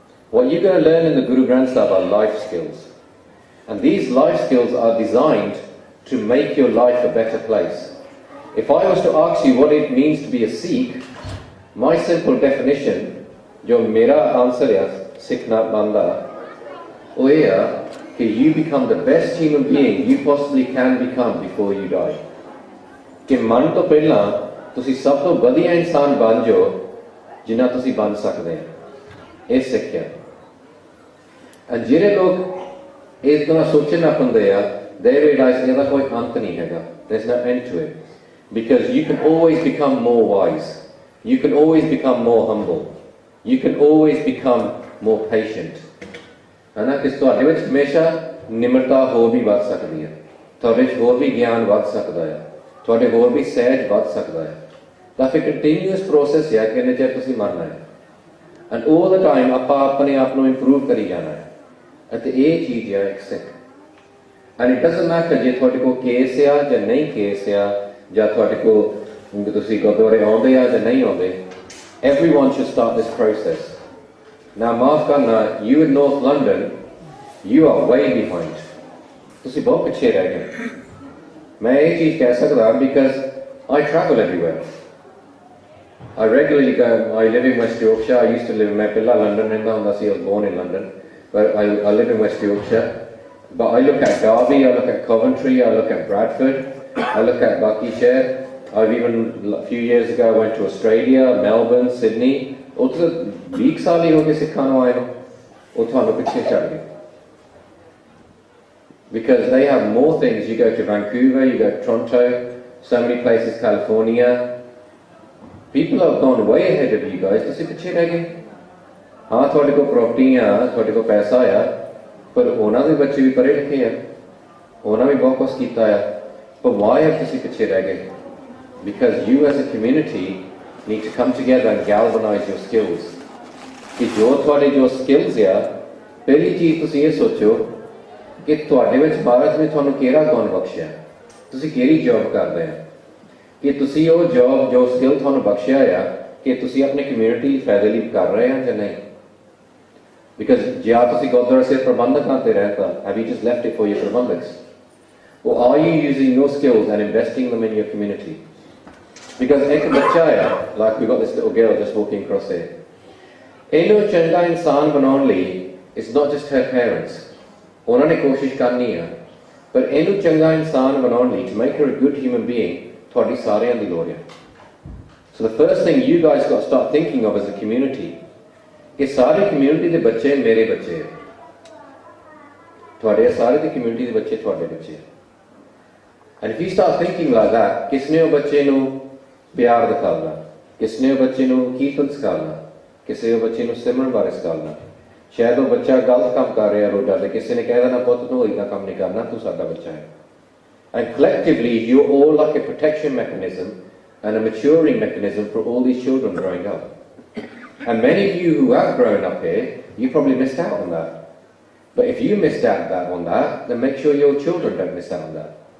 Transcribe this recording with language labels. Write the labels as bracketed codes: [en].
[en] What you're going to learn in the Guru Granth Sahib are life skills. And these life skills are designed to make your life a better place. If I was to ask you what it means to be a Sikh, my simple definition, [pa] jo mera answer is, Sikh na banda, [en] oh yeah, that you become the best human being you possibly can become before you die. [hi] कि मन तो पहला [pa] ਤੁਸੀਂ ਸਭ ਤੋਂ ਵਧੀਆ ਇਨਸਾਨ ਬਣ ਜਾਓ ਜਿੰਨਾ ਤੁਸੀਂ ਬਣ ਸਕਦੇ ਹੋ। ਇਹ ਸਿੱਖਿਆ। and ਜਿਹੜੇ ਲੋਕ ਇਸ ਤਰ੍ਹਾਂ ਸੋਚਣਾ ਪਾਉਂਦੇ ਆ, [en] they realize [pa] ਇਹਦਾ ਕੋਈ ਅੰਤ ਨਹੀਂ ਹੈਗਾ. [en] There's no end to it. Because you can always become more wise. You can always become more humble. You can always become more patient. [pa] ਹੈ ਨਾ, ਕਿ ਤੁਹਾਡੇ ਵਿੱਚ ਹਮੇਸ਼ਾ ਨਿਮਰਤਾ ਹੋਰ ਵੀ ਵੱਧ ਸਕਦੀ ਹੈ, ਤੁਹਾਡੇ ਵਿੱਚ ਹੋਰ ਵੀ ਗਿਆਨ ਵੱਧ ਸਕਦਾ ਹੈ, ਤੁਹਾਡੇ ਹੋਰ ਵੀ ਸਹਿਜ ਵੱਧ ਸਕਦਾ ਹੈ। ਤਾਂ ਫਿਰ ਕੰਟੀਨਿਊਸ ਪ੍ਰੋਸੈਸ ਹੈ ਕਿ ਇੰਨੇ ਚਿਰ ਤੁਸੀਂ ਮਰਨਾ ਹੈ, [en] and 올 the time [pa] ਆਪਾਂ ਆਪਣੇ ਆਪ ਨੂੰ ਇੰਪਰੂਵ ਕਰੀ ਜਾਣਾ ਹੈ। ਅਤੇ ਇਹ ਚੀਜ਼ ਹੈ ਇੱਕ ਸਿੱਖ। [en] and it doesn't matter [pa] ਜੇ ਤੁਹਾਡੇ ਕੋਲ ਕੇਸ ਆ ਜਾਂ ਨਹੀਂ ਕੇਸ ਆ, ਜਾਂ ਤੁਹਾਡੇ ਕੋਲ ਤੁਸੀਂ ਗੁਰਦੁਆਰੇ ਆਉਂਦੇ ਆ ਜਾਂ ਨਹੀਂ ਆਉਂਦੇ, [en] everyone should start this process. Now [pa] ਮਾਫ ਕਰਨਾ, [en] you in North London, you are way behind. [pa] ਤੁਸੀਂ ਬਹੁਤ ਪਿੱਛੇ ਰਹਿ ਗਏ। [hi] मैं ये चीज़ कह सकता [en] because I travel everywhere. I regularly go. I live in West Yorkshire. I used to live in Mapilla, London, and I was born in London. But I live in West Yorkshire. But I look at Derby, I look at Coventry, I look at Bradford, I look at Buckinghamshire. I've even, a few years ago, I went to Australia, Melbourne, Sydney. [pa] ਉੱਥੇ 20 ਸਾਲ ਹੀ ਹੋ ਗਏ ਸਿੱਖਾਂ ਨੂੰ ਆਏ ਨੂੰ, ਉਹ ਤੁਹਾਨੂੰ ਪਿੱਛੇ ਛੱਡ ਗਏ. [en] Because they have more things. You go to Vancouver, you go to Toronto, so many places, California. People have gone way ahead of you guys. [pa] ਤੁਸੀਂ ਪਿੱਛੇ ਰਹਿ ਗਏ. ਹਾਂ ਤੁਹਾਡੇ ਕੋਲ ਪ੍ਰਾਪਰਟੀ ਆ, ਤੁਹਾਡੇ ਕੋਲ ਪੈਸਾ ਆ, ਪਰ ਉਹਨਾਂ ਦੇ ਬੱਚੇ ਵੀ ਪੜ੍ਹੇ ਲਿਖੇ ਆ, ਉਹਨਾਂ ਵੀ ਬਹੁਤ ਕੁਛ ਕੀਤਾ ਆ, [en] but why have [pa] ਤੁਸੀਂ ਪਿੱਛੇ ਰਹਿ ਗਏ? [en] Because you as a community need to come together and galvanize your skills. [pa] ਕਿ ਜੋ ਤੁਹਾਡੇ ਜੋ skills ਆ, ਪਹਿਲੀ ਚੀਜ਼ ਤੁਸੀਂ ਇਹ ਸੋਚੋ ਕਿ ਤੁਹਾਡੇ ਵਿੱਚ ਭਾਰਤ ਨੇ ਤੁਹਾਨੂੰ ਕਿਹੜਾ ਗੁਣ ਬਖਸ਼ਿਆ, ਤੁਸੀਂ ਕਿਹੜੀ ਜੌਬ ਕਰਦੇ ਆ, ਕਿ ਤੁਸੀਂ ਉਹ ਜੌਬ ਜੋ ਸਕਿੱਲ ਤੁਹਾਨੂੰ ਬਖਸ਼ਿਆ ਆ ਕਿ ਤੁਸੀਂ ਆਪਣੀ ਕਮਿਊਨਿਟੀ ਲਈ ਫਾਇਦੇ ਲਈ ਕਰ ਰਹੇ ਆ ਜਾਂ ਨਹੀਂ. [en] because [pa] ਜੇ ਆ ਤੁਸੀਂ ਗੁਰਦੁਆਰਾ ਸਾਹਿਬ ਪ੍ਰਬੰਧਕਾਂ ਤੇ ਰਹਿਤਾ, [en] have you just left it for your ਪ੍ਰਬੰਧਕਸ, or are you using your skills and investing them in your community? [pa] Because ਇੱਕ ਬੱਚਾ ਆ, [en] like we got this little girl just walking across here, [pa] ਇਹਨੂੰ ਚੰਗਾ ਇਨਸਾਨ ਬਣਾਉਣ ਲਈ [en] it's not just her parents, [pa] ਉਹਨਾਂ ਨੇ ਕੋਸ਼ਿਸ਼ ਕਰਨੀ ਆ, ਪਰ ਇਹਨੂੰ ਚੰਗਾ ਇਨਸਾਨ ਬਣਾਉਣ ਲਈ [en] to make her a good human being [pa] ਤੁਹਾਡੀ ਸਾਰਿਆਂ ਦੀ ਲੋੜ ਹੈ. [en] So the first thing you guys got to start thinking of as a community [pa] ਕਿ ਸਾਰੀ community ਦੇ ਬੱਚੇ ਮੇਰੇ ਬੱਚੇ ਹੈ, ਤੁਹਾਡੇ ਸਾਰੇ ਦੀ community ਦੇ ਬੱਚੇ ਤੁਹਾਡੇ ਬੱਚੇ ਹੈ. [en] And if you start thinking like that, [pa] ਕਿਸਨੇ ਉਹ ਬੱਚੇ ਨੂੰ ਪਿਆਰ ਦਿਖਾਉਣਾ, ਕਿਸਨੇ ਉਹ ਬੱਚੇ ਨੂੰ ਕੀਰਤਨ ਸਿਖਾਉਣਾ, ਕਿਸੇ ਉਹ ਬੱਚੇ ਨੂੰ ਸਿਮਰਨ ਬਾਰੇ ਸਿਖਾਉਣਾ. ਸ਼ਾਇਦ ਉਹ ਬੱਚਾ ਗਲਤ ਕੰਮ ਕਰ ਰਿਹਾ ਰੋਡਾਂ ਤੇ, ਕਿਸੇ ਨੇ ਕਹਿ ਦੇਣਾ ਪੁੱਤ ਤੂੰ ਇੱਦਾਂ ਕੰਮ ਨਹੀਂ ਕਰਨਾ, ਤੂੰ ਸਾਡਾ ਬੱਚਾ ਹੈ. [en] And collectively, you're all like a protection mechanism and a maturing mechanism for all these children growing up. And many of you who have grown up here, you probably missed out on that. But if you missed out on that, then make sure your children don't miss out on that.